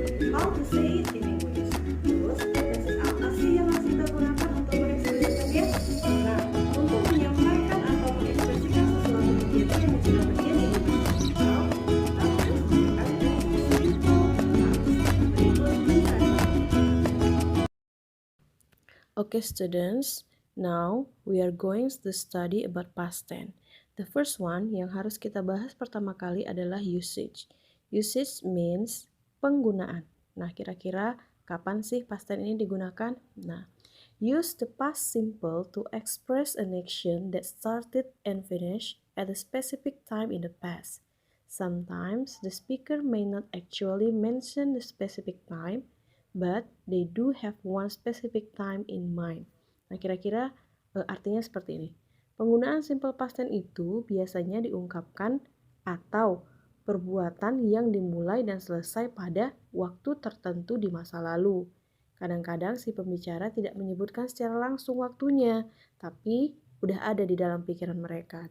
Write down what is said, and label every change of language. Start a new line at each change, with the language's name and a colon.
English: How to say it in English?
Indonesian: Terus, frase apa sih yang harus kita gunakan untuk mengekspresikannya? Nah, untuk menyampaikan atau mengekspresikan sesuatu kegiatan yang sudah terjadi di masa lalu, kita harus menggunakan simple past. Berikut penjelasannya.
English: Okay, students, now we are going to study about past tense. The first one
Indonesian: yang harus kita bahas pertama kali adalah usage. Usage means penggunaan. Nah, kira-kira kapan sih past tense ini digunakan?
English: Nah, use the past simple to express an action that started and finished at a specific time in the past. Sometimes the speaker may not actually mention the specific time, but they do have one specific time in mind.
Indonesian: Nah, kira-kira artinya seperti ini. Penggunaan simple past tense itu biasanya diungkapkan atau perbuatan yang dimulai dan selesai pada waktu tertentu di masa lalu. Kadang-kadang si pembicara tidak menyebutkan secara langsung waktunya, tapi udah ada di dalam pikiran mereka.